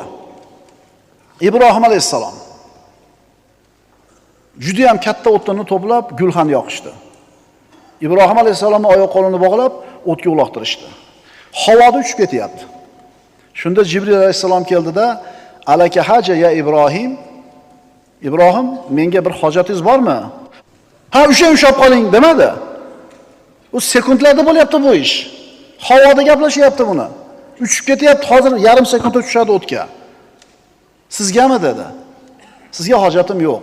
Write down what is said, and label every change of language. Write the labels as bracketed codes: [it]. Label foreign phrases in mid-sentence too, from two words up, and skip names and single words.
[uz] Ibrohim alayhisalom juda ham katta o'tlarni to'plab gulxan yoqishdi. Ibrohim alayhisalomning oyoq qo'lini bog'lab o'tga uloqtirishdi. Havoda uchib ketyapti. Shunda Jibril alayhisalom keldida, [ar] "ألك حاجة يا إبراهيم?" [uz] Ibrohim, menga bir hojatingiz bormi? "Ha, ushlab qoling" demadi. U sekundlarda bo'lyapti bu ish. Havoda gaplashyapti buni. Uchib ketyapti, hozir yarim sekundda tushadi o'tga. Sizgami dedi? Sizga hojatim yo'q.